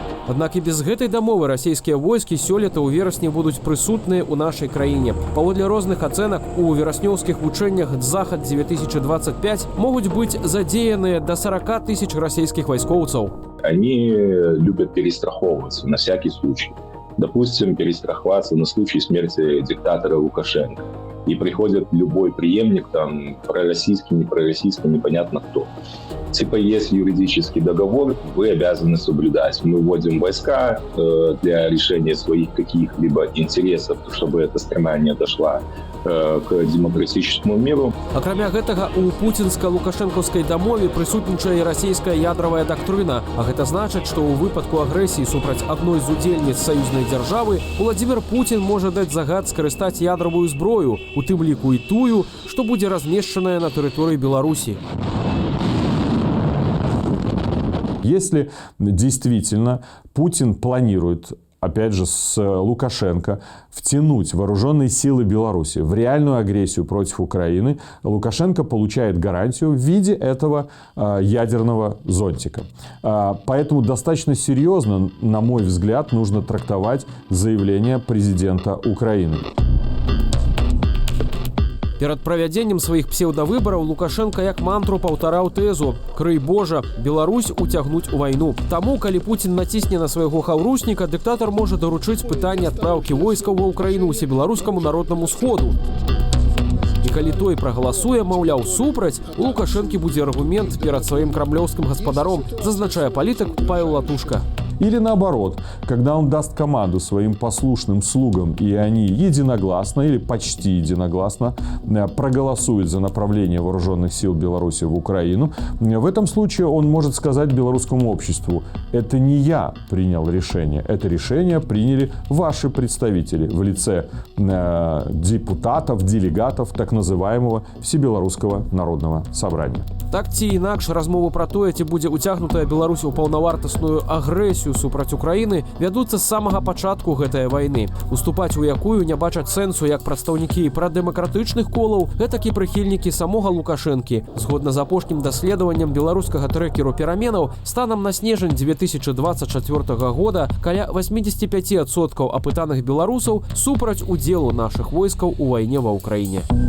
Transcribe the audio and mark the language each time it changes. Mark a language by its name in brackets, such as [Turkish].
[Belarusian] Аднак і без гэтай дамовы расійскія войскі сёлета ў верасні будуць прысутныя ў нашай краіне. Паводле розных ацэнак, у вераснёўскіх вучэннях «Захад-2025» могуць быць задзеяныя да 40 тысяч расійскіх вайскоўцаў. [Russian] Они любят перестраховываться на всякий случай. Допустим, перестраховаться на случай смерти диктатора Лукашенко. И приходит любой преемник, там, пророссийский, не пророссийский, непонятно кто. Типа, есть юридический договор, вы обязаны соблюдать. Мы вводим войска для решения своих каких-либо интересов, чтобы эта страна не дошла к демократическому миру. [Belarusian] Акрамя гэтага, у пуцінска-лукашэнкаўскай дамове прысутнічае расійская ядравая дактрына, а гэта значыць, што ў выпадку агрэсіі супраць адной з удзельніц саюзнай дзяржавы Уладзімір Пуцін можа даць загад скарыстаць ядравую зброю, у тым ліку і тую, што будзе размешчаная на тэрыторыі Беларусі. [Russian] Если действительно Путин планирует, опять же, с Лукашенко втянуть вооруженные силы Беларуси в реальную агрессию против Украины, Лукашенко получает гарантию в виде этого ядерного зонтика. Поэтому достаточно серьезно, на мой взгляд, нужно трактовать заявление президента Украины. [Belarusian] Перад правядзеннем сваіх псеўдавыбараў Лукашенко як мантру паўтараў тэзу «Крый Божа, Беларусь уцягнуць у вайну». Таму, калі Пуцін націсне на свайго хаўрусніка, дыктатар можа даручыць пытанне адпраўкі войскаў ва ўкраіну ўсебеларускаму народнаму сходу. І калі той прагаласуе, маўляў, супраць, у Лукашэнкі будзе аргумент перад сваім крамлёўскім гаспадаром, зазначае палітык Павел Латушка. [Russian] Или наоборот, когда он даст команду своим послушным слугам, и они единогласно или почти единогласно проголосуют за направление вооруженных сил Беларуси в Украину, в этом случае он может сказать белорусскому обществу: это не я принял решение, это решение приняли ваши представители в лице депутатов, делегатов так называемого Всебелорусского народного собрания. [Belarusian] Так ці інакш, размовы пра тое, ці будзе уцягнутая Беларусь у паўнавартасную агрэсію супраць Украіны, вядуцца з самага пачатку гэтай вайны. Уступаць у якую не бачаць сэнсу як прадстаўнікі прадэмакратычных колаў, гэтак і прыхільнікі самога Лукашэнкі. Згодна з апошнім даследаваннем беларускага трэкеру пераменаў, станам на снежань 2024 года каля 85% апытаных беларусаў супраць удзелу нашых войскаў у вайне ва ўкраіне.